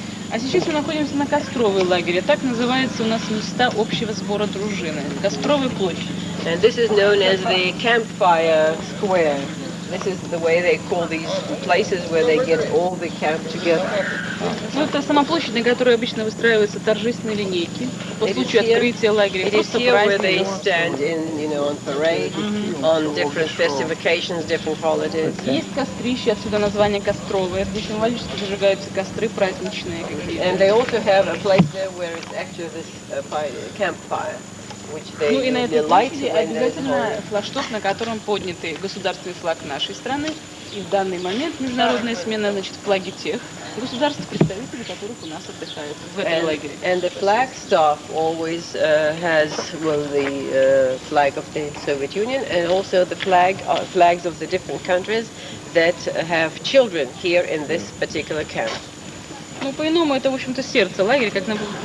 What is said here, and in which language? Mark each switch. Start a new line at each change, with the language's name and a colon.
Russian: А сейчас мы находимся на Костровой лагере. Так называется у нас места общего сбора дружины. Костровой площадь.
English: And this is known as the campfire square. This is the way they call these places where they get all the camp together.
Russian: Ну, это сама площадь, на которой обычно выстраиваются торжественные линейки по случаю открытия лагеря.
English: It is here where they stand in, on parade, on different festive occasions, different holidays.
Russian: Есть кострище, отсюда название Костровое, где символически зажигаются костры праздничные какие-то.
English: And they also have a place there where it's actually this campfire.
Russian: Ну и на этой площади обязательно флагшток, на котором подняты государственный флаг нашей страны. И в данный момент международная смена, флаги тех государств, представителей которых у нас отдыхают в этом лагере.
English: And the flag staff always has, the flag of the Soviet Union and also the flags of the different countries that have children here in this particular camp.
Russian: Ну, по-иному, это, в общем-то, сердце лагеря, как на...